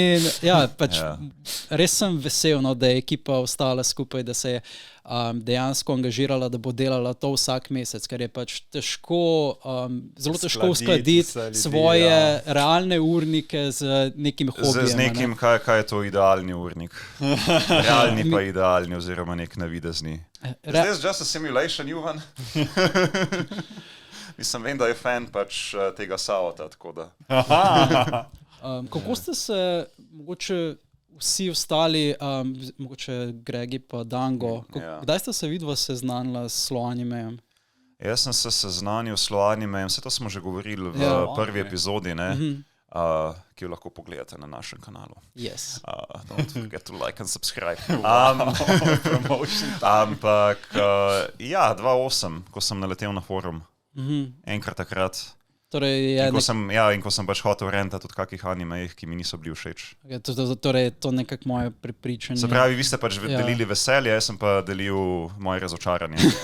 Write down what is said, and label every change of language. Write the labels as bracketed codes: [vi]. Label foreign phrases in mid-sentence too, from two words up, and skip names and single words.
[sl] Res sem vesel, da je ekipa ostala skupaj, da se je dejansko angažirala, da bo delala to vsak mesec, ker je pač zelo težko uskladiti svoje realne urnike z nekim hobijem. Z nekim, kaj je to idealni urnik? Realni pa idealni oziroma nek navidezni. [en] Is this just a simulation, [sl] Juhan? Mislim, vem, da je fan pač tega Savota, tako da. Kako ste se, mogoče vsi ostali, mogoče Gregi pa Dango, kdaj ste se vidva seznanila s Sloanimejem? Jaz sem se seznanil s Sloanimejem, vse to smo že govorili v prvi epizodi, ne? Ki jo lahko pogledate na našem kanalu. [en] Yes. Don't forget to like and subscribe. [sl] Ampak, 2008, ko sem naletel na forum, enkrat takrat, Torej in ko sem pač hotel rentati od kakih animejih, ki mi niso bili všeč. Torej, to je nekako moje prepričanje. Se pravi, vi ste pač delili veselje, jaz sem pa delil moje razočaranje.